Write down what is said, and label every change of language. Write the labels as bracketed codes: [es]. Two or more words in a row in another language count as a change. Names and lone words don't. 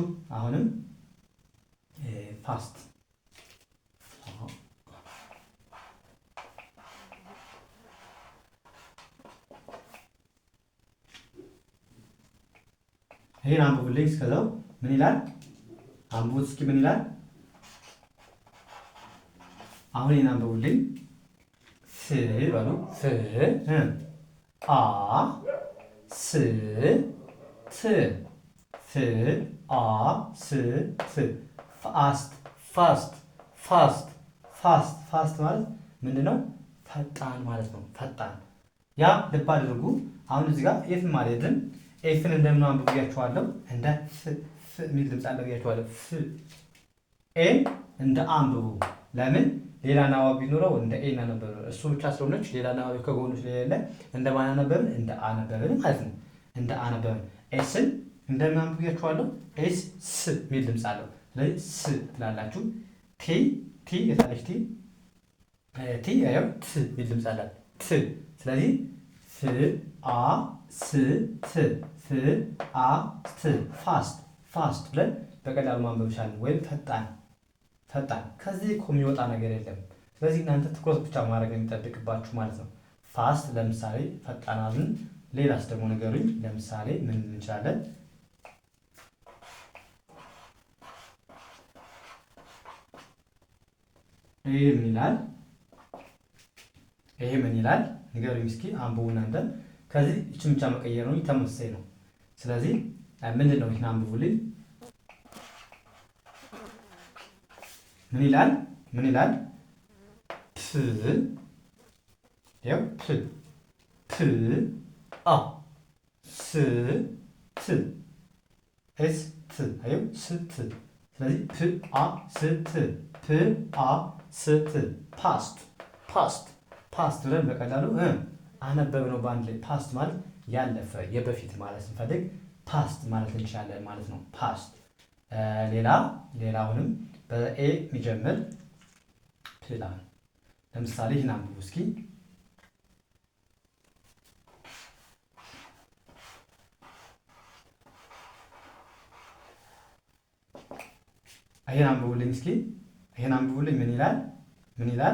[am] አሁንም ፋስት ይሄን አንብቡልኝ እስከዛው ምን ይላል? አንብቡት እስኪ ምን ይላል? አሁን ይሄን አንብቡልኝ። ፍ በሉ ፍ አ ስ ት ፍ አ ስ ት ፋስት ማለት ምንድነው? ፈጣን ማለት ነው። ፈጣን ያ ልብ አድርጉ። አሁን እዚህ ጋር ኤፍን ማለትም ኤፍን እንደምን አንብቡ ብያችኋለሁ። እንደ ፍ የሚል ድምፅ አለ ብያችኋለሁ። ፍ ኤን እንደ አንብቡ። ለምን? ሌላ አናባቢ ቢኖረው እንደ ኤ እናነበብን። እሱ ብቻ ስለሆነች ሌላ አናባቢ ከጎኑ ስለሌለ እንደ ማን አነበብን? እንደ አ ነበብን ማለት ነው። እንደ አ ነበብን። ኤስን እንደምን አንብቡ ብያችኋለሁ። ኤስ ስ የሚል ድምፅ አለው። ስለዚህ ስ ትላላችሁ። ቲ የታለች ቲ ያው ት የሚል ድምፅ አላት። ት ስለዚህ ፍ አ ስ ት ፍ አ ት ፋስት ብለን በቀላሉ ማንበብ ቻለን። ወይም ፈጣን ከዚህ እኮ የሚወጣ ነገር የለም። ስለዚህ እናንተ ትኩረት ብቻ ማድረግ የሚጠብቅባችሁ ማለት ነው። ፋስት ለምሳሌ ፈጣናልን። ሌላስ ደግሞ ነገሩኝ። ለምሳሌ ምን እንችላለን? ይሄ ምን ይላል? ንገሩኝ እስኪ አንብቡ እናንተ። ከዚህ እችን ብቻ መቀየር ነው፣ ተመሳሳይ ነው። ስለዚህ ምንድን ነው? ይህን አንብቡልኝ። ምን ይላል? ፕ ያው ፕ አ ስ ት ኤስ ት አየው ስ ት። ስለዚህ ፕ አ ስ ት ፕ አ ስ ት ፓስት ብለን በቀላሉ አነበብ ነው በአንድ ላይ። ፓስት ማለት ያለፈ የበፊት ማለት ስንፈልግ ፓስት ማለት እንችላለን ማለት ነው። ፓስት ሌላውንም በኤ የሚጀምር ፕላን። ለምሳሌ ይህን አንብቡ እስኪ። ይሄን አንብቡልኝ እስኪ። ይሄን አንብቡልኝ። ምን ይላል?